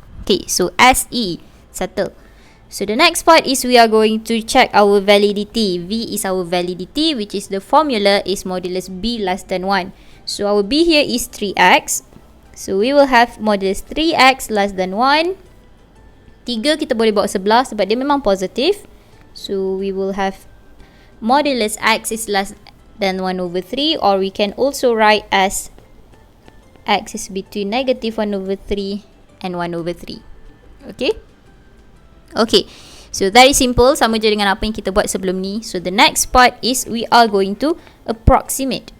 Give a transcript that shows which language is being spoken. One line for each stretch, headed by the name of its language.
English: Okay, so SE, settle. So the next part is we are going to check our validity. V is our validity, which is the formula is modulus B less than 1. So our B here is 3x. So we will have modulus 3x less than 1.
Malay: 3 kita boleh bawa sebelah sebab dia memang positif.
English: So we will have modulus x is less than 1 over 3, or we can also write as x is between negative 1 over 3 and 1 over 3. Okay? Okay. So very simple,
Malay: sama je dengan apa yang kita buat sebelum ni.
English: So the next part is we are going to approximate.